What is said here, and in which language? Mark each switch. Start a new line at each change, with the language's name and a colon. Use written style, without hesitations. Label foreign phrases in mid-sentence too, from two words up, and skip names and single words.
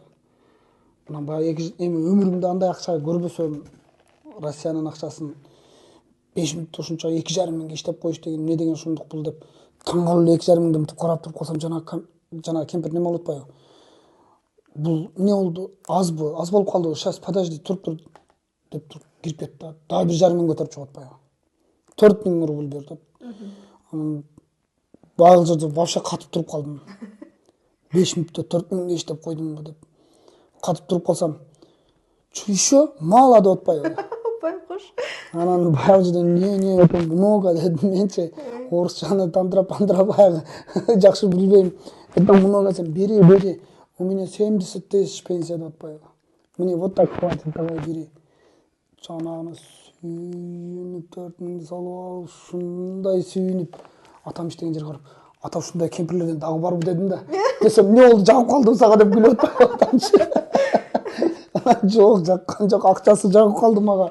Kyrgyz: Мына баягы эми өмүрүмдө андай акча көрбөсөм, Россиянын акчасын 5 мүнөттө ушунча 2,5 миңге иштеп коюш деген эмне деген ушундук бул деп таң калып эле 2,5 миңди мынтип карап туруп калсам, жана кемпир неме болуп атпайбы? Бул эмне болду? Азбы? Аз болуп калдыбы?
Russian: Сейчас подожди,
Kyrgyz: тур деп туруп кирип кетти да. Дагы 1,5 миң көтөрүп чыгып атпайбы? 4 миң рубль бер деп. Баягы жерде вообще катып туруп калдым. 5 мүнөттө 4 миңге иштеп койдумбу деп. Катып туруп калсам,
Russian: что еще?
Kyrgyz: Мало деп атпайбы? Байкуш. Анан баягы жерден
Russian: не это много
Kyrgyz: дедим менчи. Орусчаны тандырап баягы жакшы билбейм.
Russian: Это много,
Kyrgyz: сен бери.
Russian: У меня 70 тысяч пенсия
Kyrgyz: деп атпайбы?
Russian: Мне вот так хватит, давай бери.
Kyrgyz: Жанагына сүйүнүп 4 миңди салып алып, ушундай сүйүнүп, атам иштеген жерге барып, ата ушундай кемпирлерден дагы барбы дедим да. Десем, эмне болду, жагып калдым сага деп күлүп атамчы. Жок, жаккан жок, акчасы жагып калды мага.